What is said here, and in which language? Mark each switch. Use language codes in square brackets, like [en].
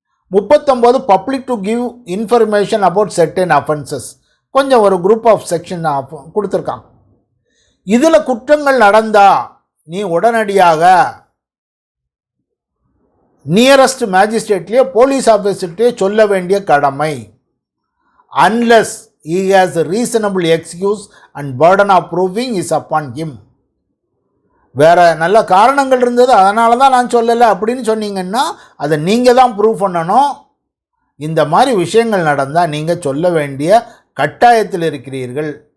[en] 39 public to give information about certain offences. [ta] கொஞ்சம் ஒரு [en] group of section [ta] கொடுத்துருக்காங்க. இதில் குற்றங்கள் நடந்தா நீ உடனடியாக நியரஸ்ட் மேஜிஸ்ட்ரேட்லேயே போலீஸ் ஆஃபீஸர்கிட்டே சொல்ல வேண்டிய கடமை. [en] Unless he has a reasonable excuse and burden of proving is upon him. [ta] வேறு நல்ல காரணங்கள் இருந்தது அதனால தான் நான் சொல்லலை அப்படின்னு சொன்னீங்கன்னா அதை நீங்கள் தான் ப்ரூவ் பண்ணணும். இந்த மாதிரி விஷயங்கள் நடந்தால் நீங்கள் சொல்ல வேண்டிய கட்டாயத்தில் இருக்கிறீர்கள்.